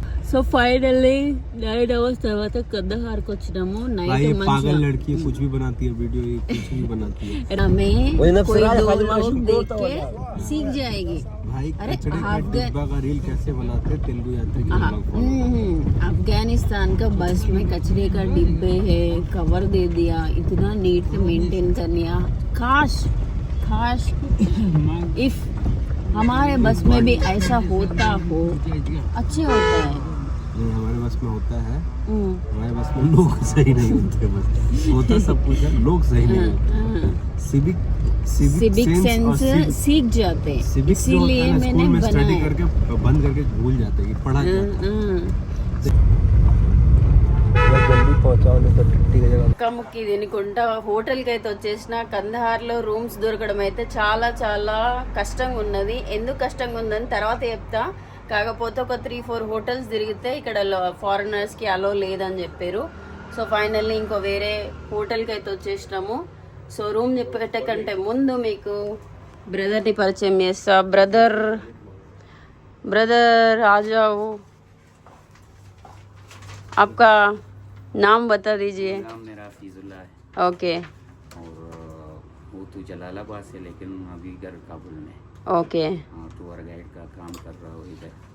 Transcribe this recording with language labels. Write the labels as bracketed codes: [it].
[te] So finally 9 hours తర్వాత కందహార్కి వచ్చినాము. [en] night [hi] पागल लड़की कुछ भी बनाती है वीडियो, ये कुछ भी बनाती है. हमें कोई 2 लोग देख के सीख जाएगी. भाई अरे कचड़े के डिब्बा का रील कैसे बनाते हैं तेलुगु यात्री के लोग. अफगानिस्तान का बस में कचरे का डिब्बे है, कवर दे दिया, इतना नीट मेंटेन कर लिया. काश इफ हमारे बस में भी ऐसा होता हो अच्छे होता है. हमारे बस में होता है. हमारे बस में लोग सही नहीं होते. बस होता सब कुछ है, लोग सही नहीं होते. सिविक सेंस सीख जाते हैं. इसीलिए मैंने स्टडी करके बंद करके भूल जाते हैं कि पढ़ा जल्दी पहुंचाओ [te] ముక్కి తినుకుంటా హోటల్కి అయితే వచ్చేసిన. కందహార్లో రూమ్స్ దొరకడం అయితే చాలా చాలా కష్టంగా ఉన్నది. ఎందుకు కష్టంగా ఉందని తర్వాత చెప్తా. కాకపోతే ఒక 3-4 హోటల్స్ తిరిగితే ఇక్కడ ఫారినర్స్కి అలో లేదని చెప్పారు. సో ఫైనల్లీ ఇంకో వేరే హోటల్కి అయితే వచ్చేసినాము. సో రూమ్ చెప్పేటకంటే ముందు మీకు బ్రదర్ని పరిచయం చేస్తా. [hi] బ్రదర్ आ जाओ, आपका नाम बता दीजिए. नाम मेरा फीजुल्ला है. [en] Okay. [hi] और वो तो जलालाबाद से, लेकिन अभी घर काबुल में. [en] Okay. [hi] टूर गाइड का काम कर रहा हूँ इधर.